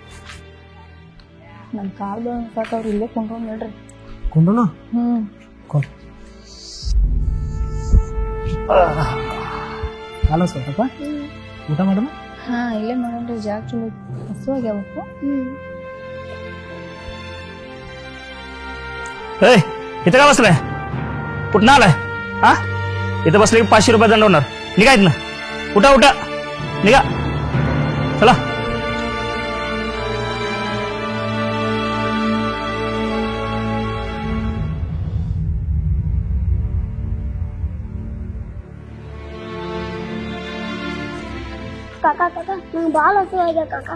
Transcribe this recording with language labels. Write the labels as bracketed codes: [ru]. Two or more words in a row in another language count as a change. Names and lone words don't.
[kn] ನಮ್ ಕಾಲ್ದ ಕಾಕ ಅವ್ರು ಇಲ್ಲೇ ಕೊಂಡ್ರು ನೋಡ್ರಿ. ಕೊಂಡನು ಕಾಲ ಸ್ವಲ್ಪ ಊಟ ಮಾಡೋಣ. ಹಾ ಇಲ್ಲೇ ಮಾಡೋಣ್ರಿ, ಜಾಗ ಚಲೋ ಹಸು ಆಗ್ಯಾವಪ್ಪ. [mr] इथं का बसलाय? कुठं आलाय? हा इथं बसले की 500 रुपये दंड होणार. निघा इथनं, उठा उठा निघा, चला. [kn] ಕಾಕಾ ಕಾಕಾ ನಂಗೆ ಭಾಳ ಹಸು ಆಗ್ಯದ ಕಾಕಾ.